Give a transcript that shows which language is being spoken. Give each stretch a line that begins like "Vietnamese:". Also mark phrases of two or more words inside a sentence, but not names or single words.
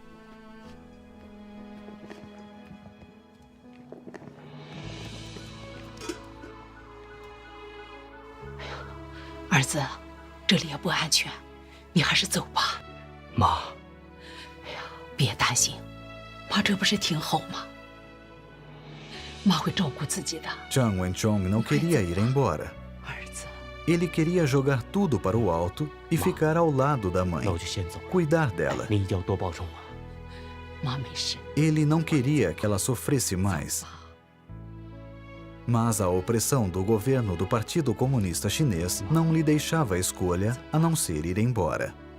Chinese: " 儿子，这里也不安全，你还是走吧。妈，别担心，妈这不是挺好吗？妈会照顾自己的。"
Portuguese: Jiang Wenchong não queria ir embora. Ele queria jogar tudo para o alto e ficar ao lado da mãe, cuidar dela. Ele não queria que ela sofresse mais. Mas a opressão do governo do Partido Comunista Chinês não lhe deixava escolha a não ser ir embora.